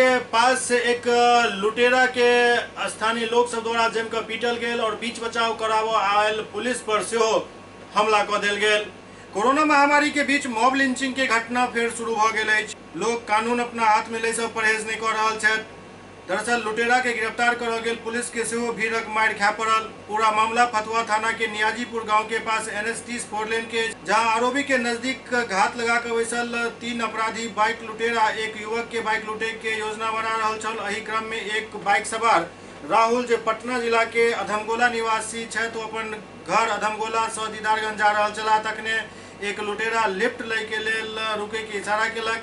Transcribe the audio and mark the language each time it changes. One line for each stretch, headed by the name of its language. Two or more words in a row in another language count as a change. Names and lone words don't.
Maithili: पास से एक लुटेरा के स्थानीय लोग सब द्वारा जमकर पीटल गेल और बीच बचाव कराबो आयल पुलिस पर सेहो हमला कर देल गेल। कोरोना महामारी के बीच मॉब लिंचिंग के घटना फिर शुरू भ गेल अछि। लोग कानून अपना हाथ में ले सब परहेज नहीं कर रहल छथि। दरअसल लुटेरा के गिरफ्तार करल गेल पुलिस के सेहो भीड़क मार खाय पड़ल। पूरा मामला फतुहा थाना के नियाजीपुर गांव के पास NH30 4 लेन के, जहां आरोपी के नजदीक घात लगाकर बैसल 3 अपराधी बाइक लुटेरा एक युवक के बाइक लूटे के योजना बना रहल छल। एही क्रम में एक बाइक सवार राहुल, जो पटना जिला के अधमगोला निवासी छथि, तो अपन घर अधमगोला से दीदारगंज जा रहल छला। तखने एक लुटेरा लिफ्ट लै के लेल रुके के इशारा केलक।